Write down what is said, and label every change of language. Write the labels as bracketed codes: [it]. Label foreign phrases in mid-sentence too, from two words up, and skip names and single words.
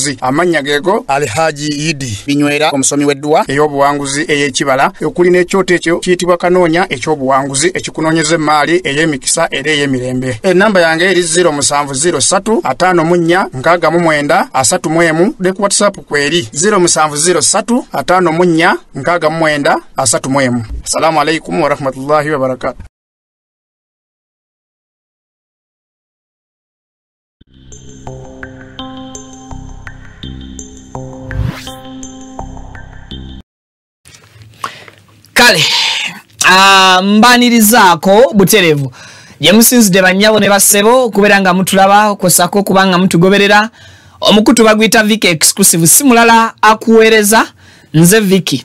[lg] Amanya geego Alhaji Idi Binywera omusomi w'edduwa ey'obuwanguzi ey'ekibala okuli n'ekyoto ekyo kiyitibwa kanoonya eky'obuwanguzi ekikunoonyeza emmaali ey'emikisa era ey'emirembe. Ennamba yange eri 0703 54 69 31 ne ku WhatsApp kweri 0703 54 69 31. [ar] السلام عليكم ورحمة الله وبركاته. [lg] Kale mbanirizaako buterevu gye musinzidde bannyabo ne bassebo okubeera nga mutulaba okosako kubanga mutugoberera omukutu baguyita Viki exclusive si mulala akuweereza nze Viki.